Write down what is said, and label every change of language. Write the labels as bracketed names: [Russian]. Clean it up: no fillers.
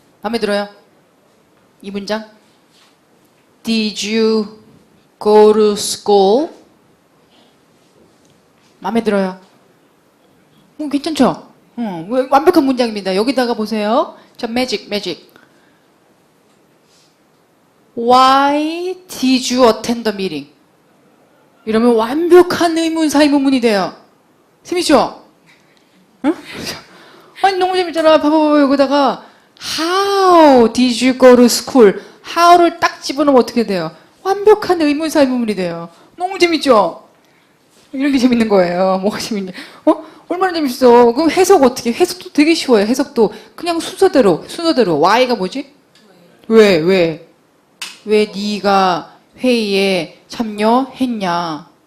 [Korean] 마음에 들어요? 이 문장. [English] Did you go to school? [Korean] 마음에 들어요? 괜찮죠? 완벽한 문장입니다. 여기다가 보세요. 자, magic. [English] Why did you attend the meeting? [Korean] 이러면 완벽한 의문사 의문문이 돼요. 재밌죠? 응? 아니 너무 재밌잖아. 봐봐 여기다가 [English] How did you go to school? [Korean] How를 딱 집어넣으면 어떻게 돼요? 완벽한 의문사 의문문이 돼요. 너무 재밌죠? 이렇게 재밌는 거예요. 뭐가 재밌냐? 얼마나 재밌어. 그럼 해석 어떻게? 해석도 되게 쉬워요. 해석도 그냥 순서대로. Why가 뭐지? 왜 네가 회의에 참여했냐?